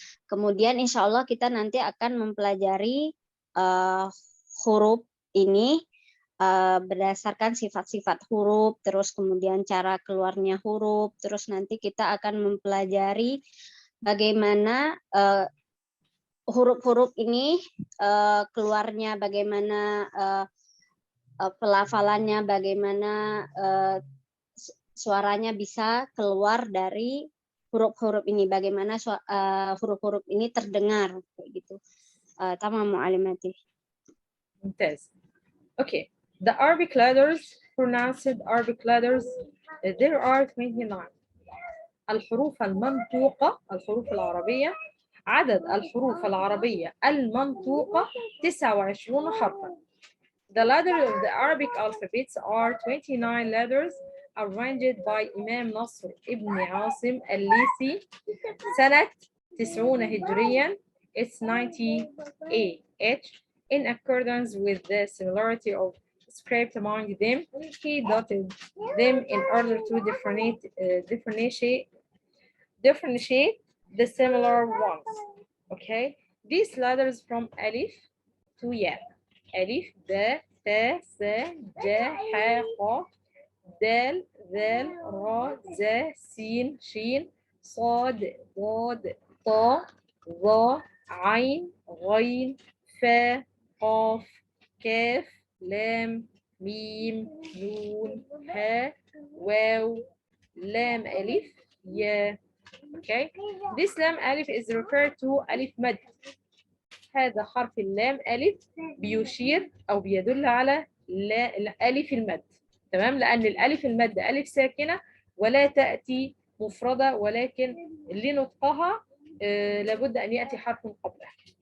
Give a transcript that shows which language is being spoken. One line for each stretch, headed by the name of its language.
Indonesian: Kemudian insya Allah kita nanti akan mempelajari huruf ini berdasarkan sifat-sifat huruf, terus kemudian cara keluarnya huruf, terus nanti kita akan mempelajari bagaimana huruf-huruf ini keluarnya, bagaimana pelafalannya, bagaimana suaranya bisa keluar dari huruf-huruf ini, bagaimana huruf-huruf ini terdengar kayak gitu.
Arabic: Tamam mu'allimati. ممتاز.
English: Okay, the Arabic letters, pronounced Arabic letters, there are 29.
Arabic: الحروف المنطوقة، الحروف العربية، عدد الحروف العربية المنطوقة 29 حرفا.
English: The letters of the Arabic alphabets are 29 letters arranged by Imam Nasr ibn Asim al-Lisi
Arabic: سنة 90 هجريا.
English: It's 90 AH. In accordance with the similarity of script among them, he dotted them in order to differentiate the similar ones. Okay, these letters from Alif to Ya. Alif, Ba, Ta, Sa, Ja, Ha, Qa, Dal, Zal, Ra, Za, Sin, Shin, Sad, Dad, Ta, Za, Ain, Ghain, Fa, Qaf, Kaf, Lam, Mim, Nun, Ha, Waw, Lam, Alif, Ya. Okay, this Lam Alif is referred to Alif Mad.
Arabic: هذا حرف اللام ألف بيشير أو بيدل على ألف المد. تمام، لأن الألف المد ألف ساكنة ولا تأتي مفردة، ولكن لنطقها لابد أن يأتي حرف قبلها.